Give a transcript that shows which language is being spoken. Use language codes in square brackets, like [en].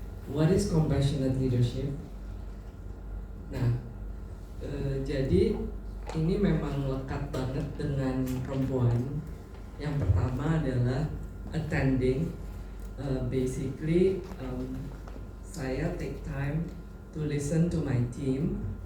[en] What is compassionate leadership? [id] Nah, jadi ini memang lekat banget dengan perempuan. Yang pertama adalah attending. [en] Basically, [id] saya [en] take time to listen to my team.